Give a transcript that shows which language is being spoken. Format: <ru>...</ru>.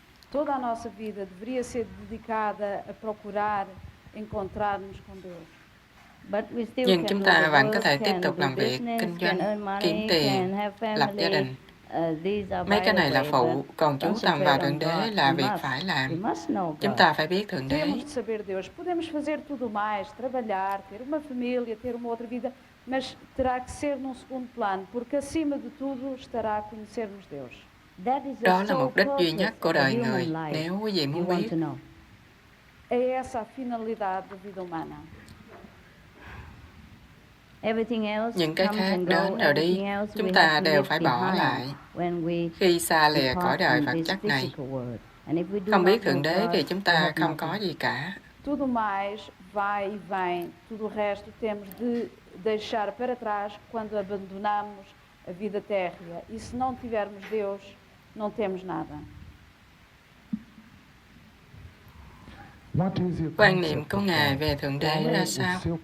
<pt>Toda a nossa vida deveria ser dedicada a procurar encontrar-nos com Deus.</pt> <vi>Nhưng chúng ta vẫn có thể tiếp tục làm việc, kinh doanh, kiếm tiền, lập gia đình. Mấy cái này là phụ, còn chú tâm vào Thượng Đế là việc phải làm. Chúng ta phải biết Thượng Đế.</vi> <pt>Podemos fazer tudo mais, trabalhar, ter uma família, ter uma outra vida, mas terá que ser num segundo plano, porque acima de tudo estará conhecermos Deus.</pt> <vi>Đó là mục đích duy nhất của đời người, nếu quý vị muốn biết.</vi> <pt>É essa a finalidade da vida humana.</pt> <vi>Những cái khác đến rồi đi, chúng ta đều phải bỏ lại khi xa lìa cõi đời vật chất này. Không biết Thượng Đế thì chúng ta không có gì cả.</vi> <pt>Tudo mais vai e vem, tudo o resto temos de deixar para trás quando abandonamos a vida térrea. E se não tivermos Deus, não temos nada.</pt> <vi>Quan niệm của Ngài về Thượng Đế là sao?</vi>